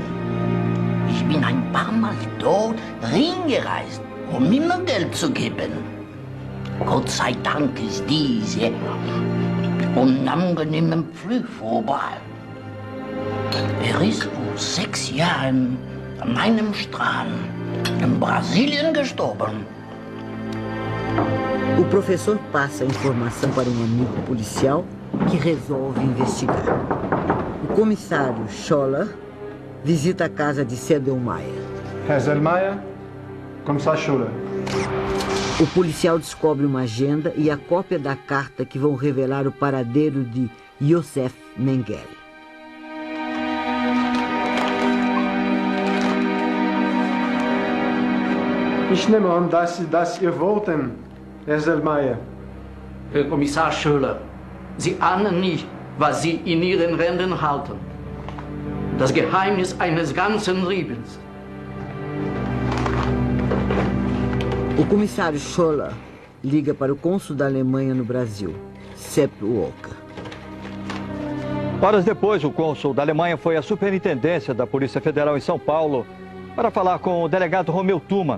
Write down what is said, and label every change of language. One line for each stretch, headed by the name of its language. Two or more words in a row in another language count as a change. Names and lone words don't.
German: Ich bin ein paar Mal dort hingereist, um ihm Geld zu geben. Gott sei Dank ist diese unangenehmen Pflug vorbei. Ist vor 6 Jahren an einem Strand in Brasilien gestorben.
Portuguese: O professor passa a informação para um amigo policial que resolve investigar. O comissário Scholler visita a casa de Sedlmayr.
German: Herr Sedlmayr,
Portuguese: comissário Scholler. O policial descobre uma agenda e a cópia da carta que vão revelar o paradeiro de Josef Mengele.
German: Ich nehme an, dass ihr wollten, Herr Sedlmayr. Herr Kommissar Scholler, Sie ahnen nicht, was Sie in Ihren Händen halten. Das Geheimnis eines ganzen Lebens.
Portuguese: O comissário Scholler liga para o cônsul da Alemanha no Brasil, Sepp Walker. Horas depois, o cônsul da Alemanha foi à superintendência da Polícia Federal em São Paulo para falar com o delegado Romeu Tuma.